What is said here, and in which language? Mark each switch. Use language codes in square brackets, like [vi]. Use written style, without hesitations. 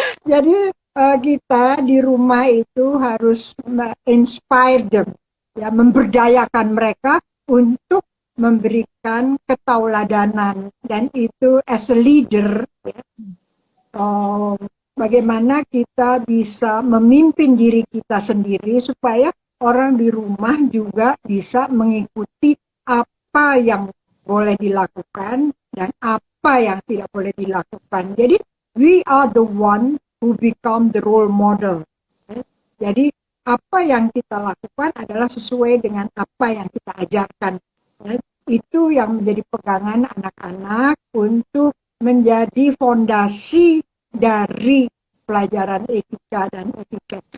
[id] jadi kita di rumah itu harus [en] inspire them [id] ya memberdayakan mereka untuk memberikan ketauladanan dan itu [en] as a leader [id] ya, bagaimana kita bisa memimpin diri kita sendiri supaya orang di rumah juga bisa mengikuti apa yang boleh dilakukan dan apa yang tidak boleh dilakukan. Jadi [en] we are the one who become the role model. [id] Jadi apa yang kita lakukan adalah sesuai dengan apa yang kita ajarkan. Itu yang menjadi pegangan anak-anak untuk menjadi fondasi dari pelajaran etika dan etiket.